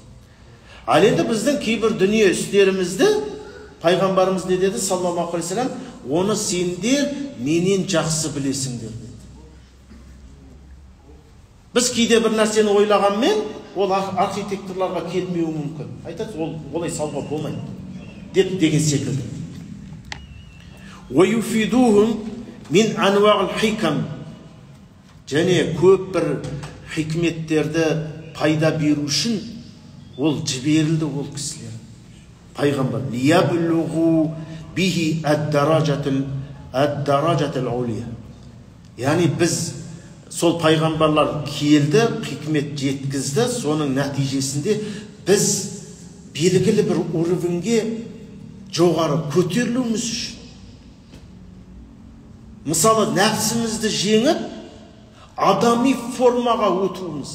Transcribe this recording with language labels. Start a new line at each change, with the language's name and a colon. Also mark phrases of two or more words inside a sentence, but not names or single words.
Kazakh: Ал енді біздің кейбір дүние істерімізді пайғамбарымыз не деді
Arabic: صلى الله عليه وسلم,
Kazakh: оны сендер менен жақсы білесіңдер деді. Біз кейде бір нәрсені ойлағанмен, ол архитекторларға келмеуі мүмкін. Айтады, олай салуға болмайды деген секілді.
Arabic: وَيُفِيدُوهُمْ مِنْ أَنْوَاعِ الْحِكَمِ
Kazakh: және көп бір хикметтерді пайда беру үшін ол жіберілді ол кісілер.
Arabic: Пайғамбар لِيَبْلُغُوا بِهِ الدَّرَجَةَ الْعُلِيَّةَ.
Kazakh: Яғни біз сол пайғамбарлар келді, хикмет жеткізді, соның нәтижесінде біз белгілі бір уровеньге жоғары көтерілуіміз үшін. Мысалы, нәпсімізді жеңіп, адами формаға өтуіміз.